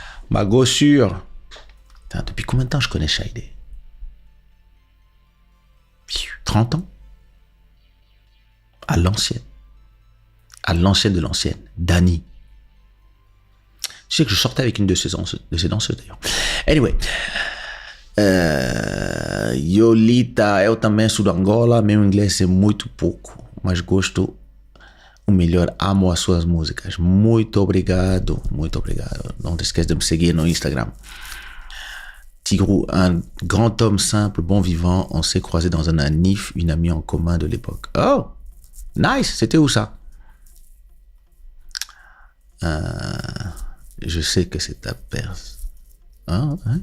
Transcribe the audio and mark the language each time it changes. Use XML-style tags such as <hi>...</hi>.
<fr>Ma gossure. Putain, depuis combien de temps je connais Shada? 30 ans? À l'ancienne. À l'ancienne de l'ancienne. Dani. Tu sais que je sortais avec une de ces danseuses d'ailleurs.</fr> <en>Anyway.</en> <pt>Yolita, eu também sou de Angola. Meu inglês é muito pouco, mas gosto o melhor. Amo as suas músicas. Muito obrigado. Muito obrigado. Não te esqueça de me seguir no Instagram.</pt> <fr>Tigrou, un grand homme simple, bon vivant. On s'est croisé dans un anif, une amie en commun de l'époque.</fr> <en>Oh, nice.</en> <fr>C'était où ça? Je sais que c'est ta Perse. Hein?</fr>